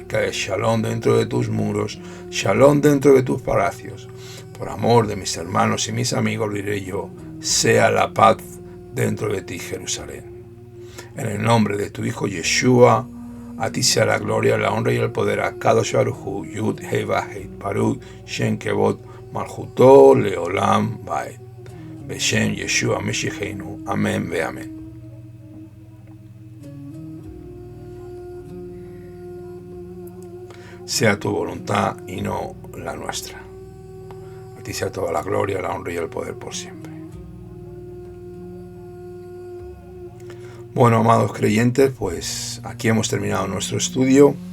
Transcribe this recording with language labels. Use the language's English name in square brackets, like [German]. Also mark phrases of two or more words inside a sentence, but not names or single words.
[Spanish] Que haya shalom dentro de tus muros, shalom dentro de tus palacios. Por amor de mis hermanos y mis amigos, lo diré yo, sea la paz dentro de ti, Jerusalén. En el nombre de tu Hijo Yeshua, a ti sea la gloria, la honra y el poder. [Hebrew] הקדוש ברוך הוא, יוד הי ואו, ברוך שם כבוד, מלכותו לעולם ועד. בשם ישוע משיחנו. [Spanish] Amén ve amén. Sea tu voluntad y no la nuestra. A ti sea toda la gloria, la honra y el poder por siempre. Bueno, amados creyentes, pues aquí hemos terminado nuestro estudio.